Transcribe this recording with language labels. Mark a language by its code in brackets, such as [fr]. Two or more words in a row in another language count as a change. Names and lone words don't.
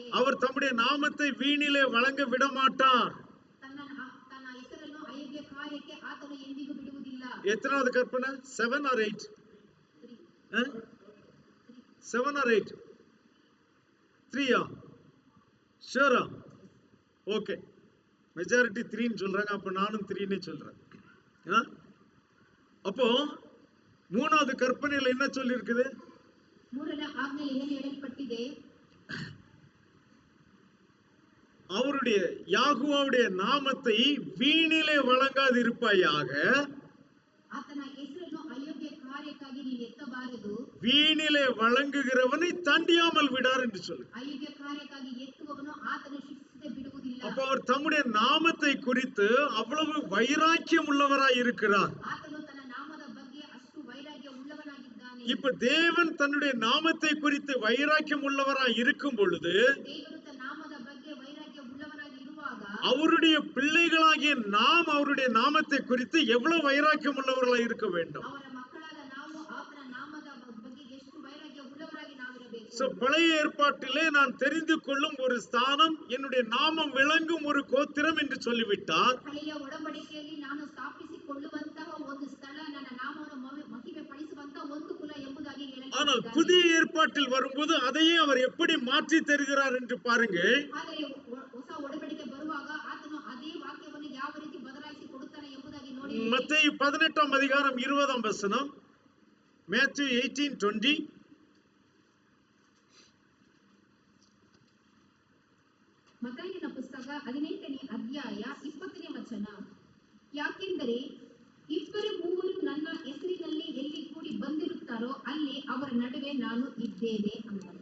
[ta] அவர் தம்முடைய நாமத்தை வீணிலே வழங்க விட மாட்டார். [kn] ತನ್ನ ಹೆಸರನ್ನು ಅಯೋಗ್ಯ ಕಾರ್ಯಕ್ಕೆ ಆತನು ಎಂದಿಗೂ ಬಿಡುವುದಿಲ್ಲ. [ta] எத்தனாவது கற்பனை? 7 or 8? 7 or 8? 3 ஷூரா? ஓகே, மெஜாரிட்டி 3ன்னு சொல்றாங்க, அப்ப நானும் 3ன்னு சொல்றேன். அப்போ மூணாவது கற்பனையில என்ன சொல்லி இருக்குது? [kn] ಮೂರನೇ ಆಜ್ಞೆಯಲ್ಲಿ ಏನು ಹೇಳಲ್ಪಟ್ಟಿದೆ? [ta] அவருடைய யாகுவாவுடைய நாமத்தை வீணிலே வழங்காது இருப்பாயாக. [kn] ಆತನ ಹೆಸರನ್ನು ಅಯೋಗ್ಯ ಕಾರ್ಯಕ್ಕಾಗಿ ನೀನು ಎತ್ತಬಾರದು. [ta] வீணிலே வழங்குகிறவனை தண்டியாமல் விடார் என்று சொல்லு. [kn] ಅಯೋಗ್ಯ ಕಾರ್ಯಕ್ಕಾಗಿ ಎತ್ತುವವನು ಆತನು ಶಿಕ್ಷಿಸದೆ ಬಿಡುವುದಿಲ್ಲ. [ta] அப்ப அவர் தம்முடைய நாமத்தை குறித்து அவ்வளவு வைராக்கியம் உள்ளவராய் இருக்கிறார். [kn] ಆತನು ತನ್ನ ನಾಮದ ಬಗ್ಗೆ ಅಷ್ಟು ವೈರಾಗ್ಯ ಉಳ್ಳವನಾಗಿದ್ದಾನೆ. [ta] இப்ப தேவன் தன்னுடைய நாமத்தை குறித்து வைராக்கியம் உள்ளவராய் இருக்கும் பொழுது, [kn] ದೇವರು ತನ್ನ ನಾಮದ ಬಗ್ಗೆ ವೈರಾಗ್ಯ ಉಳ್ಳವನಾಗಿ ಇರುವಾಗ, [ta] அவருடைய பிள்ளைகளாகிய நாம் அவருடைய நாமத்தை குறித்து எவ்வளவு வைராக்கியம் உள்ளவர்களாய் இருக்க வேண்டும். [kn] ಅವರ ಮಕ್ಕಳಾದ ನಾವು ಆತನ ನಾಮದ ಬಗ್ಗೆ ಎಷ್ಟು ವೈರಾಗ್ಯ ಉಳ್ಳವರಾಗಿ ನಾವಿರಬೇಕು. [ta] பழைய ஏற்பாட்டிலே நான் தெரிந்து கொள்ளும் ஒரு ஸ்தானம், என்னுடைய நாமம் விளங்கும் ஒரு கோத்திரம் என்று சொல்லிவிட்டார். [kn] ಹಳೆಯ ಒಡಂಬಡಿಕೆಯಲ್ಲಿ ನಾನು ಸ್ಥಾಪಿಸಿಕೊಳ್ಳುವಂತಹ ಒಂದು ಸ್ಥಳ, ನನ್ನ ನಾಮವನ್ನು ಮಹಿಮೆ ಪಡಿಸುವಂತಹ ಒಂದು ಕುಲ ಎಂಬುದಾಗಿ [ta] ஆனால் [kn] ಹೇಳಲಾಗಿದೆ. [ta] புதிய ஏற்பாட்டில் வரும்போது அதையே அவர் எப்படி மாற்றி தருகிறார் என்று பாருங்கள். [kn] ಆದರೆ ಹೊಸ ಒಡಂಬಡಿಕೆ ಬರುವಾಗ ಆತನು ಅದೇ ವಾಕ್ಯವನ್ನು ಯಾವ ರೀತಿ ಬದಲಾಯಿಸಿ ಕೊಡುತ್ತಾನೆ ಎಂಬುದಾಗಿ ನೋಡಿ. [ta] மத்தேயு 18ஆம் அதிகாரம் 20ஆம் வசனம், Matthew 18:20. [kn] ಮತ್ತಾಯನ ಪುಸ್ತಕ 18ನೇ ಅಧ್ಯಾಯ 20ನೇ ವಚನ. ಯಾಕೆಂದರೆ ಇಬ್ಬರು ಮೂವರು ನನ್ನ ಹೆಸರಿನಲ್ಲಿ ಎಲ್ಲಿ ಕೂಡಿ ಬಂದಿರುತ್ತಾರೋ ಅಲ್ಲಿ ಅವರ ನಡುವೆ ನಾನು ಇದ್ದೇನೆ ಅಂತಾನೆ.